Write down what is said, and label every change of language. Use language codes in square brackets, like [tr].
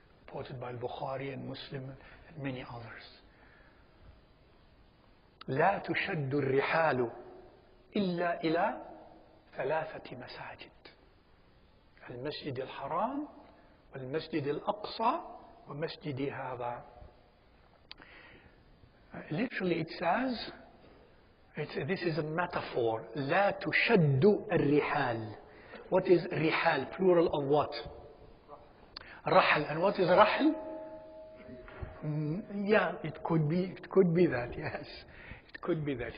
[en] Quoted by Bukhari and Muslim and many others. [ar] لا تشد الرحال إلا إلى ثلاثة مساجد المسجد الحرام والمسجد الأقصى ومسجدي هذا. [en] Literally it says, this is a metaphor. [ar] لا تشد الرحال. [en] What is rihal? Plural of what? Rahal. And what is rahal? Yeah, it could be that, yes. It could be that.